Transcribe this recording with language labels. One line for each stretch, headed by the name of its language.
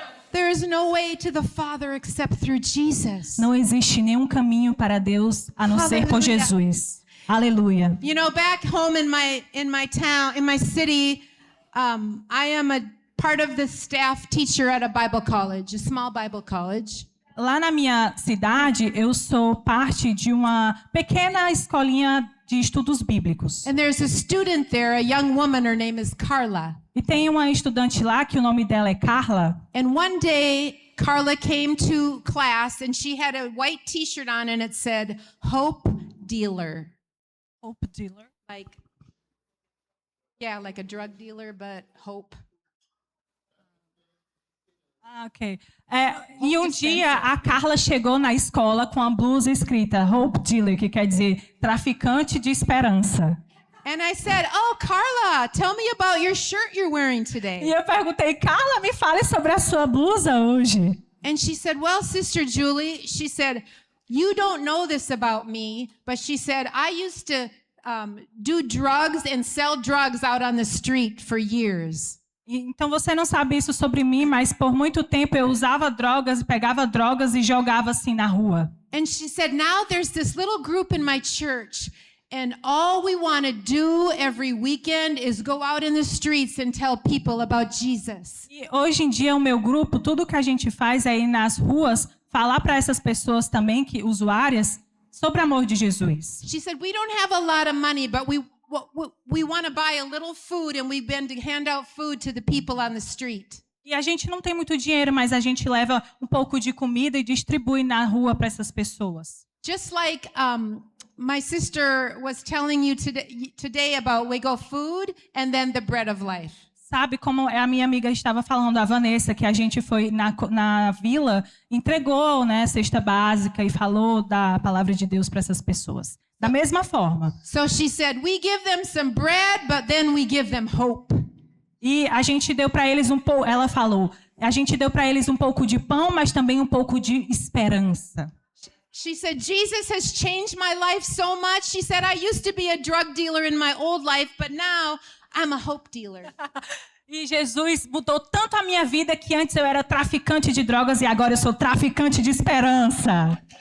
English: There is no way to the Father except through Jesus.
Portuguese: Não existe nenhum caminho para Deus a não ser por Aleluia. Jesus. Aleluia.
English: You know, back home in my town, in my city, I am a part of the staff teacher at a Bible college, a small Bible college.
Portuguese: Lá na minha cidade, eu sou parte de uma pequena escolinha de estudos bíblicos.
English: And there's a student there, a young woman, her name is Carla.
Portuguese: E tem uma estudante lá que o nome dela é Carla.
English: And one day, Carla came to class and she had a white t-shirt on and it said, Hope Dealer. Hope dealer. Like a drug dealer, but hope. Ah, ok.
Portuguese: E um dia a Carla chegou na escola com a blusa escrita
English: Hope Dealer,
Portuguese: que quer dizer traficante de esperança.
English: And I said, Oh, Carla, tell me about your shirt you're wearing
Portuguese: E
English: today.
Portuguese: eu perguntei, Carla, me fale sobre a sua blusa hoje.
English: And she said, Well, Sister Julie, she said, You don't know this about me, but she said, I used to do drugs and sell drugs out on the street for years.
Portuguese: Então você não sabe isso sobre mim, mas por muito tempo eu usava drogas, pegava drogas e jogava assim na rua.
English: And she said, Now there's this little group in my church, and all we want to do every weekend is go out in the streets and tell people about Jesus.
Portuguese: E hoje em dia o meu grupo, tudo que a gente faz é ir nas ruas falar para essas pessoas também, que usuárias, sobre o amor de Jesus.
English: She said, We don't have a lot of money, but we want to buy a little food, and we've been to hand out food to the people on the street.
Portuguese: E a gente não tem muito dinheiro, mas a gente leva um pouco de comida e distribui na rua para essas pessoas.
English: Just like my sister was telling you today about we go food and then the bread of life.
Portuguese: Sabe como a minha amiga estava falando, a Vanessa, que a gente foi na vila, entregou, né, cesta básica e falou da palavra de Deus para essas pessoas. Da mesma forma.
English: So she said, we give them some bread, but then we give them hope.
Portuguese: E a gente deu para eles um pouco, ela falou, a gente deu para eles um pouco de pão, mas também um pouco de esperança.
English: She said, Jesus has changed my life so much. She said, I used to be a drug dealer in my old life, but now I'm a hope dealer.
Portuguese: E Jesus mudou tanto a minha vida que antes eu era traficante de drogas e agora eu sou traficante de esperança.